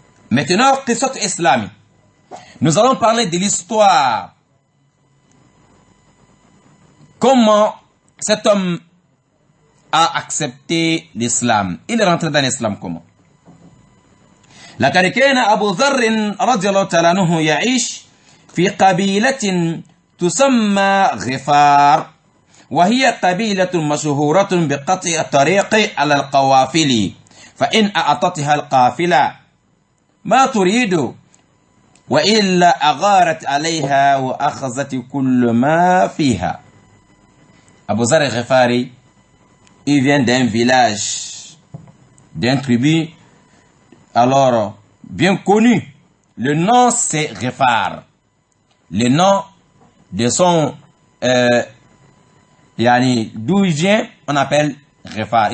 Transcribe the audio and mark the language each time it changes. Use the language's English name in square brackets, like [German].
[French] Maintenant, [Arabic] qissat islami. [French] Nous allons parler de l'histoire. Comment cet homme a accepté l'islam. Il est rentré dans l'islam comment? [Arabic] لقد كان أبو ذر رضي الله تعالى عنه يعيش في قبيلة تسمى غفار، وهي قبيلة مشهورة بقطع الطريق على القوافل، فإن أعطتها القافلة ما تريد وإلا أغارت عليها وأخذت كل ما فيها. [French] Abu Dharr al-Ghifari, il vient d'un village, d'un tribu, alors bien connu. Le nom c'est Ghifar. Le nom de son, d'où il vient, on appelle Ghifar.